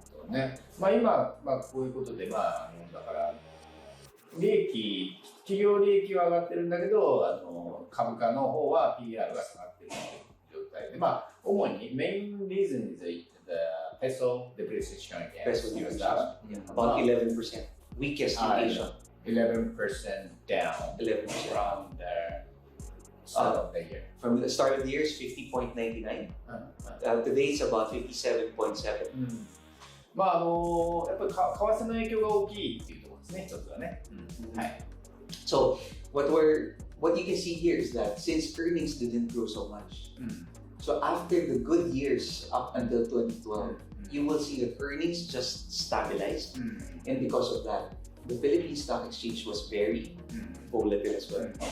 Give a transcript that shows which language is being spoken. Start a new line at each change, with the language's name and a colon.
Japanese: ね、今、こういうことで、だから企業利益は上がってるんだけど、株価の方は PR が下がってるという状態で、主にメインリーズンについて、
English: the peso depreciation against US dollar, about 11%, weakest in Asia. 11% down 11% from the start of the year. From the start of the year is 50.99. Today it's about 57.7.
Japanese: やっぱり為替の影響が大きいっていうところですね、一つはね。
English: So what you can see here is that since earnings didn't grow so much, so after the good years up until 2012, you will see that earnings just stabilized, and because of that, the Philippine stock exchange was very volatile as well.